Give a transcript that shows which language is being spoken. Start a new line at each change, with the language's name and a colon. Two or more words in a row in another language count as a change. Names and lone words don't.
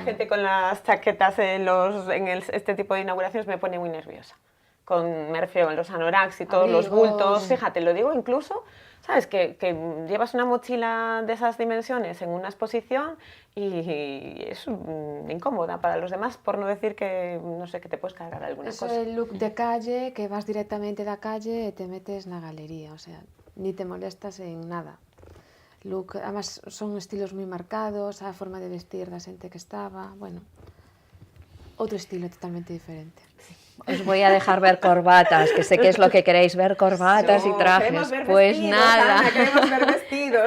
Spanish: gente con las chaquetas este tipo de inauguraciones me pone muy nerviosa. Me refiero a los anoraks y todos los Abrigos. bultos. Fíjate, lo digo incluso, ¿sabes? Que llevas una mochila de esas dimensiones en una exposición y es incómoda para los demás, por no decir que, no sé, que te puedes cargar alguna Eso cosa.
Galician: é
Spanish: el look de calle,
Galician: que vas directamente da calle e te metes na galería,
Spanish: o sea, ni te molestas en nada.
Galician: Look, además son estilos moi marcados, a forma de vestir da xente que estaba, bueno, outro estilo totalmente diferente.
Spanish: Os voy a dejar ver corbatas, que sé que es lo que queréis, ver corbatas y trajes. Queremos ver Pues vestidos, nada. Ana, queremos ver vestidos.